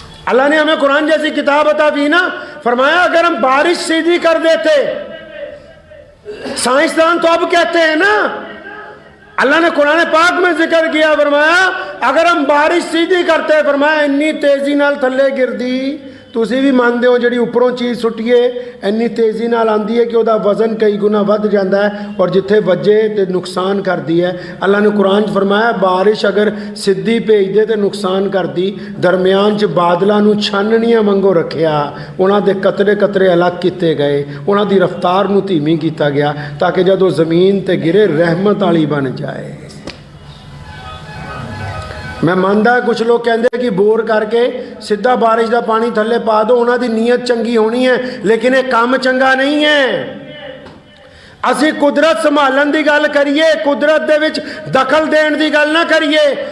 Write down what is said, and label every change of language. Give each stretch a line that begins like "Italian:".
Urdu: اللہ نے ہمیں قرآن جیسی کتاب عطا کی نا، فرمایا اگر ہم بارش سیدھی کر دیتے، سائنسدان تو اب کہتے ہیں نا، اللہ نے قرآن پاک میں ذکر کیا، فرمایا اگر ہم بارش سیدھی کرتے،
Punjabi: فرمایا انی تیزی نال تھلے گردی. تسی بھی مانتے ہو جڑی اوپروں چیز سٹیے اینی تیزی نال آندی ہے کہ وہ وزن کئی گنا ود جاتا ہے، اور جتھے وجے تے نقصان کر دی ہے. اللہ نے قرآن فرمایا بارش اگر سدھی بھیج دے تے نقصان کر دی. درمیان چ بادلاں نو چھاننیاں منگو رکھیا، انہاں دے قطرے قطرے الگ کیتے گئے، انہاں دی رفتار نو دھیمی کیتا گیا تاکہ جدو زمین تے گرے رحمت والی بن جائے. میں ماندا کچھ لوگ کہندے کہ بور کر کے سیدھا بارش دا پانی تھلے پا دو، انہاں دی نیت چنگی ہونی ہے، لیکن یہ کام چنگا نہیں ہے. اسی قدرت سنبھالن دی گل کریے، قدرت دے وچ دخل دین دی گل نہ کریے.